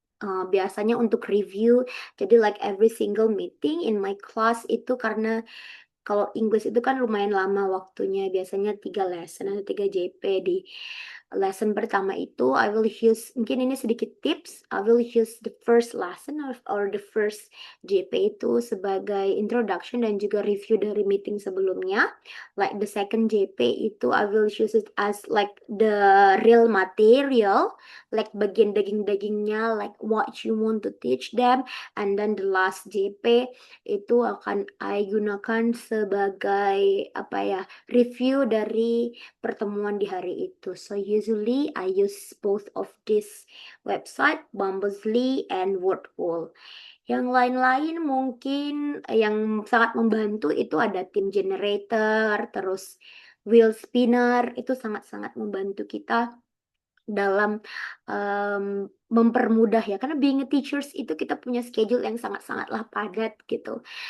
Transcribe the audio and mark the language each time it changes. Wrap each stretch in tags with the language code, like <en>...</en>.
<id>Biasanya untuk review. Jadi</id> <en>like every single meeting in my class</en> <id>itu, karena kalau Inggris itu kan lumayan lama waktunya, biasanya 3 lesson atau 3 JP. Di lesson pertama itu</id> <en>I will use,</en> <id>mungkin ini sedikit tips,</id> <en>I will use the first lesson or the first JP</en> <id>itu sebagai introduction dan juga review dari meeting sebelumnya.</id> <en>Like the second JP itu I will use it as like the real material, like</en> <id>bagian daging-dagingnya,</id> <en>like what you want to teach them. And then the last JP</en> <id>itu akan I gunakan sebagai review dari pertemuan di hari itu.</id> <en>So usually I use both of this website, Bumblesley and Wordwall.</en> <id>Yang lain-lain mungkin yang sangat membantu itu ada Team Generator, terus Wheel Spinner, itu sangat-sangat membantu kita dalam mempermudah ya, karena</id> <en>being a teachers</en> <id>itu kita punya schedule yang sangat-sangatlah padat gitu.</id>